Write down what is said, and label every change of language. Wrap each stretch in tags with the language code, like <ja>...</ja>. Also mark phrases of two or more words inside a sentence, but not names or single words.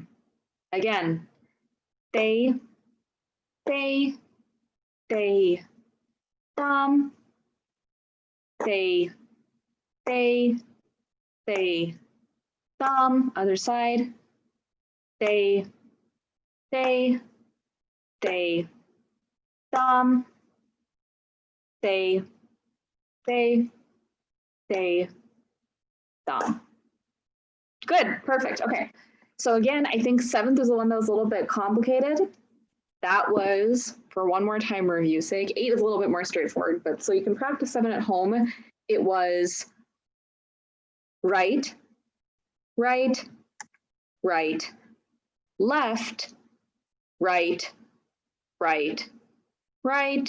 <en>Again, te tam te tam. Other side, te tam te tam. Good, perfect. Okay. So again, I think 7th is the one that was a little bit complicated. That was, for one more time review sake, 8 is a little bit more straightforward, but so you can practice 7 at home. It was right, right, right, left, right, right, right.</en>